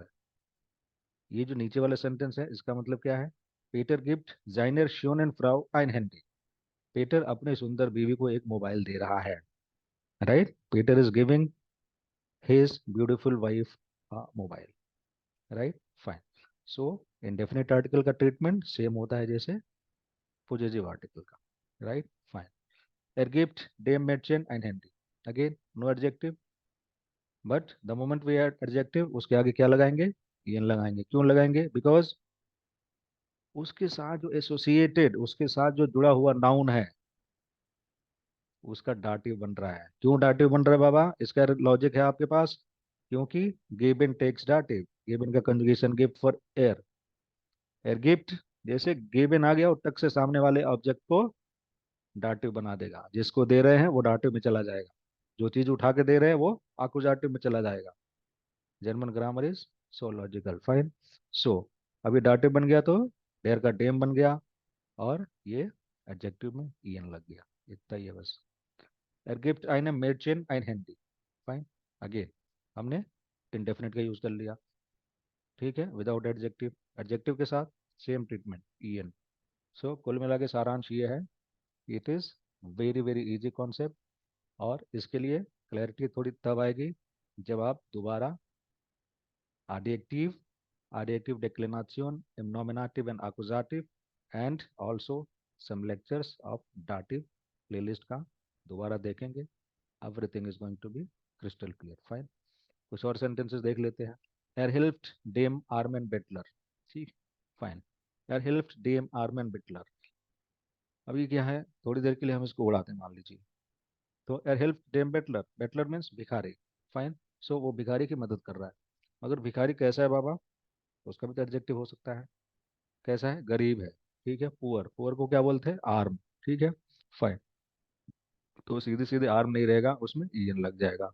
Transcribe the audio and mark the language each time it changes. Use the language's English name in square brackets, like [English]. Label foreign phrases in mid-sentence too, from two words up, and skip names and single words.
[Hindi] ये जो नीचे वाला सेंटेंस है इसका मतलब क्या है, [German] Peter gibt seiner schönen Frau ein Handy, [Hindi] पीटर अपने सुंदर बीवी को एक मोबाइल दे रहा है, राइट, [English] Peter is giving his beautiful wife a mobile, [Hindi] राइट। फाइन। सो [English] indefinite article [Hindi] का ट्रीटमेंट सेम होता है जैसे [English] possessive article [Hindi] का, राइट। [German] फाइन। er gibt dem Mädchen ein Handy, [English] again no adjective, but the moment we add adjective [Hindi] उसके आगे क्या लगाएंगे, ईएन लगाएंगे। क्यों लगाएंगे, बिकॉज उसके साथ जो एसोसिएटेड, उसके साथ जो जुड़ा हुआ नाउन है उसका डाटिव बन रहा है। क्यों डाटिव बन रहा है बाबा, इसका लॉजिक है आपके पास, क्योंकि गिवन टेक्स डाटिव, गिवन का कंजुगेशन [German] gibt für er, er gibt, [Hindi] जैसे गिवन आ गया और टक से सामने वाले ऑब्जेक्ट को डाटिव बना देगा, जिसको दे रहे हैं वो डाटिव में चला जाएगा, जो चीज उठा के दे रहे हैं वो आकुजाटिव में चला जाएगा। [English] German grammar is so logical. [Hindi] फाइन। सो अभी डाटिव बन गया तो डेयर का डेम बन गया, और ये एडजेक्टिव में ईएन लग गया, इतना ही है बस। [German] er gibt einem Mädchen ein Handy, [Hindi] फाइन। अगेन हमने इंडेफिनिट का यूज कर लिया, ठीक है, [English] without adjective, [Hindi] एडजेक्टिव के साथ सेम ट्रीटमेंट ईएन। सो कुल मिला के सारांश ये है, [English] it is very very easy concept, [Hindi] और इसके लिए क्लैरिटी थोड़ी तब आएगी जब आप दोबारा [English] adjective, adjective declination, nominative and accusative, and also some lectures of dative playlist [Hindi] का दोबारा देखेंगे. [English] Everything is going to be crystal clear. Fine. [Hindi] कुछ और sentences देख लेते हैं. [German] Er hilft dem armen Bettler. [Hindi] ठीक. Fine. [German] Er hilft dem armen Bettler. [Hindi] अभी क्या है, थोड़ी देर के लिए हम इसको उड़ाते हैं मान लीजिए. [German] तो er hilft dem Bettler. Bettler means भिखारी. फाइन. [Hindi] सो वो भिखारी की मदद कर रहा है. मगर भिखारी कैसा है बाबा, तो उसका भी तो एडजेक्टिव हो सकता है. कैसा है, गरीब है. ठीक है. पुअर, पुअर को क्या बोलते हैं, आर्म. ठीक है. फाइन. तो सीधे सीधे आर्म नहीं रहेगा, उसमें ईएन लग जाएगा.